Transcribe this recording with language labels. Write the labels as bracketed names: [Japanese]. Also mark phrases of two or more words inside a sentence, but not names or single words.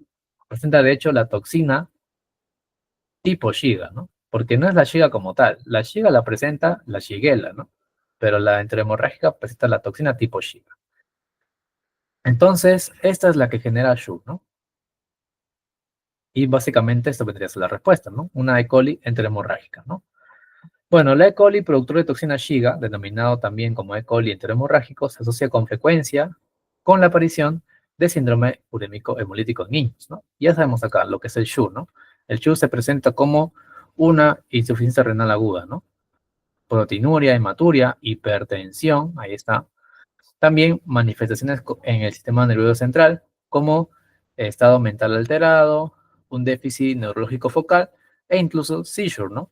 [Spanish] Presenta de hecho la toxina tipo Shiga, ¿no? Porque no es la Shiga como tal. La Shiga la presenta la Shigella, ¿no? Pero la enterohemorrágica presenta la toxina tipo Shiga. Entonces, esta es la que genera SHU, ¿no? Y básicamente esto vendría a ser la respuesta, ¿no? Una E. coli enterohemorrágica, ¿no? Bueno, la E. coli, productor de toxina Shiga, denominado también como E. coli enterohemorrágico, se asocia con frecuencia con la aparición de síndrome urémico hemolítico en niños, ¿no? Ya sabemos acá lo que es el SHU, ¿no? El SHU se presenta como una insuficiencia renal aguda, ¿no? Proteinuria, hematuria, hipertensión, ahí está. También manifestaciones en el sistema nervioso central, como estado mental alterado, un déficit neurológico focal, e incluso seizure, ¿no?